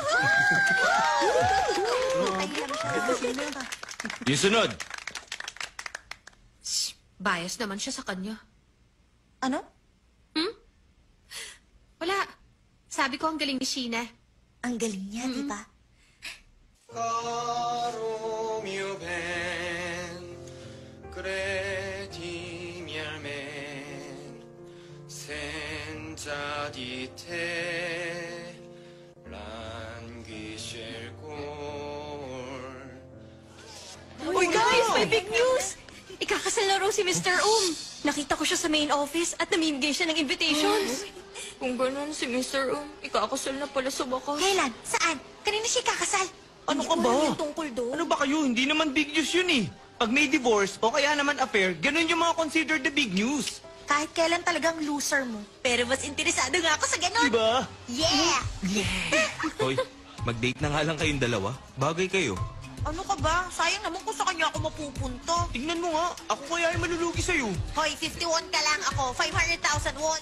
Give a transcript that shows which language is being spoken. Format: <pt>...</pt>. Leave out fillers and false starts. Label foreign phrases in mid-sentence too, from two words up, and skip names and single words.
<tl>Yung sunod. Bias naman siya sa kanya. Ano? Wala. Sabi ko ang galing ni Sheena. Ang galing niya, di ba?</tl> <it>Romeo ben, credi mialmen, senza di te, languisce il cor.</it> <tl>Uy, guys! May</tl> <en>big news!</en> <tl>Ikakasal na raw si Mr. Nakita ko siya sa</tl> <en>main office</en> <tl>at namimigay siya ng invitations. Kung ganun, si Mr. Ikakasal na pala sa wakas. Kailan? Saan? Kanina siya kakasal? Ano ka Hindi ko ba? alam yung tungkol doon. Ano ba kayo? Hindi naman</tl> <en>big news</en> <tl>yun eh. Pag may divorce o kaya naman affair, ganun yung mga</tl> <en>considered the big news.</en> <tl>Kahit kailan talagang loser mo. Pero mas interesado nga ako sa ganon. Diba? Yeah! Hoy, mag-date na nga lang kayong dalawa. Bagay kayo. Ano ka ba? Sayang naman kung sa kanya ako mapupunta. Tingnan mo nga, ako kaya ay malulugi sa'yo. Hoy, 51 ka lang ako. 500,000 won.</tl>